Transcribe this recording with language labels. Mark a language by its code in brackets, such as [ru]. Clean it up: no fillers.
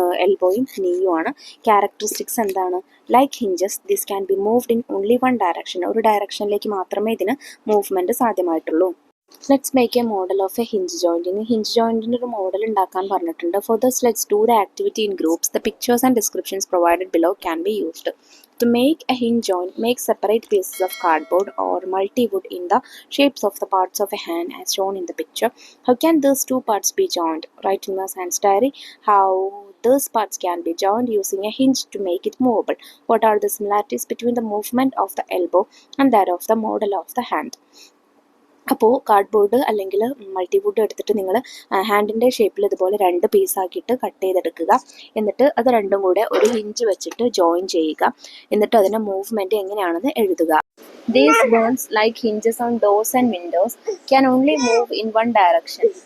[ml] എൽബോയും നീയുമാണ്. Characteristics എന്താണ്? [en] Like hinges this can be moved in only one direction. [ml] ഒരു ഡയറക്ഷനിലേക്ക് മാത്രമേ ഇതിന് movement സാധ്യമായിട്ടുള്ളൂ. [en] Let's make a model of a hinge joint. [ml] ഇനി hinge ജോയിൻറ്റിൻ്റെ ഒരു model ഉണ്ടാക്കാൻ പറഞ്ഞിട്ടുണ്ട്. [en] For this let's do the activity in groups. The pictures and descriptions provided below can be used. To make a hinge joint, make separate pieces of cardboard or multi-wood in the shapes of the parts of a hand as shown in the picture. How can these two parts be joined? Write in your science diary how these parts can be joined using a hinge to make it movable. What are the similarities between the movement of the elbow and that of the model of the hand? [ml] അപ്പോൾ cardboard അല്ലെങ്കിൽ multiwood എടുത്തിട്ട് നിങ്ങൾ ഹാൻഡിൻ്റെ ഷേപ്പിൽ ഇതുപോലെ 2 പീസാക്കിയിട്ട് cut ചെയ്തെടുക്കുക. എന്നിട്ട് അത് രണ്ടും കൂടെ ഒരു ഹിഞ്ച് വെച്ചിട്ട് ജോയിൻ ചെയ്യുക. എന്നിട്ട് അതിൻ്റെ മൂവ്മെൻറ്റ് എങ്ങനെയാണെന്ന് എഴുതുക. [en] These bones like hinges on doors and windows can only move in one direction.